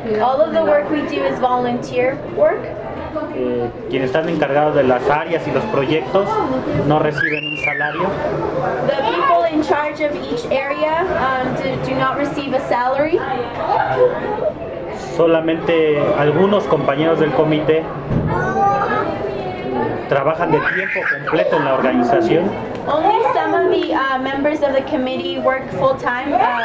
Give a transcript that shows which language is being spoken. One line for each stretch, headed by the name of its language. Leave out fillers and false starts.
English: All of the work we do is volunteer work.
Spanish: Quienes están encargados de las áreas y los proyectos no reciben un salario.
English: The people in charge of each area do not receive a salary.
Spanish: Solamente algunos compañeros del comité trabajan de tiempo completo en la organización.
English: Only some of the members of the committee work full time.